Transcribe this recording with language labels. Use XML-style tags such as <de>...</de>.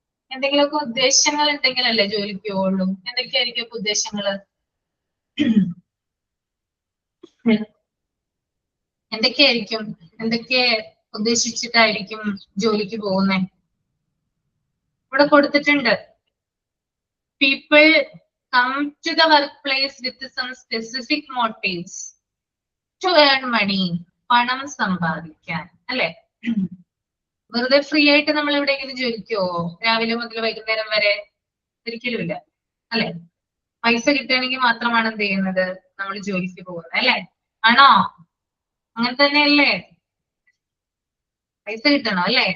<ml>എന്തെങ്കിലുമൊക്കെ ഉദ്ദേശങ്ങൾ ഉണ്ടെങ്കിലല്ലേ ജോലിക്ക് പോവുള്ളൂ. എന്തൊക്കെയായിരിക്കും ഉദ്ദേശങ്ങള്? എന്തൊക്കെയായിരിക്കും? എന്തൊക്കെ ഉദ്ദേശിച്ചിട്ടായിരിക്കും ജോലിക്ക് പോകുന്നത്? ഇവിടെ കൊടുത്തിട്ടുണ്ട്.</ml> <en>People come to the workplace with some specific motives to earn money.</en> <ml>പണം സമ്പാദിക്കാൻ, അല്ലെ? വെറുതെ ഫ്രീ ആയിട്ട് നമ്മൾ എവിടെയെങ്കിലും ജോലിക്ക് പോവോ? രാവിലെ മുതൽ വൈകുന്നേരം വരെ? ഒരിക്കലുമില്ല, അല്ലെ? പൈസ കിട്ടുകയാണെങ്കിൽ മാത്രമാണ് എന്ത് ചെയ്യുന്നത്? നമ്മൾ ജോലിക്ക് പോകുന്നത്, അല്ലെ? ആണോ? അങ്ങനെ തന്നെയല്ലേ? പൈസ കിട്ടണം, അല്ലെ?</ml>